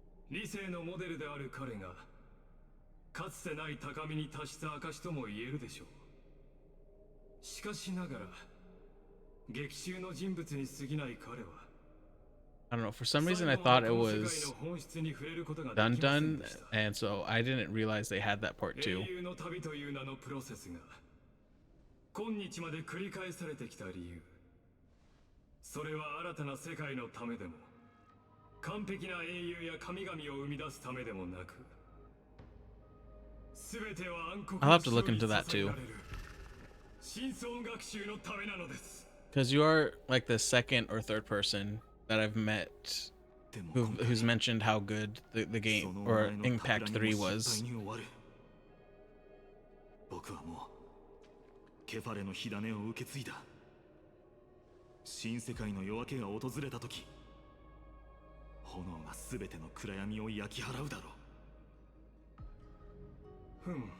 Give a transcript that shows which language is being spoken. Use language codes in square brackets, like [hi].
[ja] 理性のモデルである彼がかつてない高みに達した証とも言えるでしょう。しかしながら劇中の人物に過ぎない彼は [en] I don't know, for some reason I thought it was done, and so I didn't realize they had that part 2. [ja] 英雄の旅という名のプロセスが今日まで繰り返されてきた理由、それは新たな世界のためでも 完璧な英雄や神々を生み出すためでもなく、すべては暗黒 [en] I'll have to look into that too. [ja] 真相学習のためなのです。 [en] Because you are like the second or third person that I've met who's mentioned how good the game or Impact 3 was. [ja] 僕はもうケファレの火種を受け継いだ。新世界の夜明けが訪れた時、 炎がすべての暗闇を焼き払うだろう。